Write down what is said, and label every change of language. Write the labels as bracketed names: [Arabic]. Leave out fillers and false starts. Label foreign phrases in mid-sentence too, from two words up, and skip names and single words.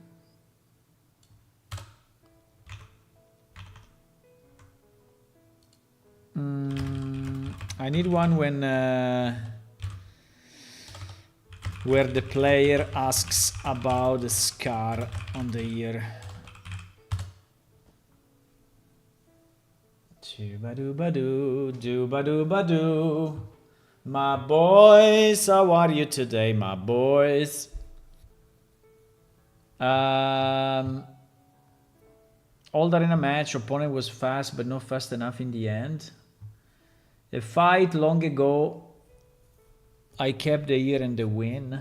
[English] I need one when where the player asks about the scar on the ear. Doobadoo-badoo, doobadoo-badoo. My boys, how are you today, my boys? Old arena match, opponent was fast, but not fast enough in the end. A fight long ago, I kept the ear and the win.